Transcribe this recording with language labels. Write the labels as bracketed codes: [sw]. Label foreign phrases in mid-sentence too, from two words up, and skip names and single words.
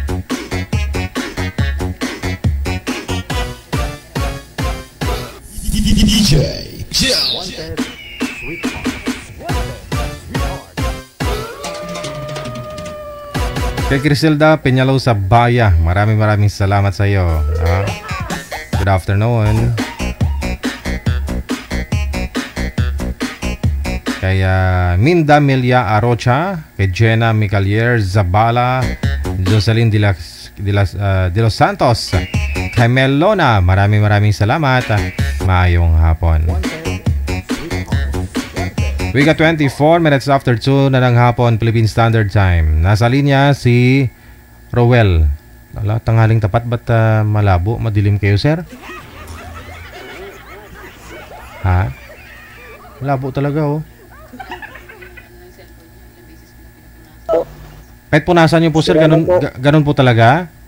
[tl] DJ Jel. Kay Criselda Peñalo sa Baya, maraming salamat sa iyo. [en] Good afternoon. [tl] Kay Minda Melia Arocha, kay Jenna Micalier Zabala, Jocelyn de los Santos, kay Melona, maraming salamat. [ceb] Maayong hapon. [en] We got 24 minutes after 2 [tl] na ng hapon, [en] Philippine Standard Time. [tl] Nasa linya si Rowel. Tanghaling tapat, ba't malabo? Madilim kayo, sir? Malabo talaga, Kahit punasan nyo po, sir, ganun po talaga?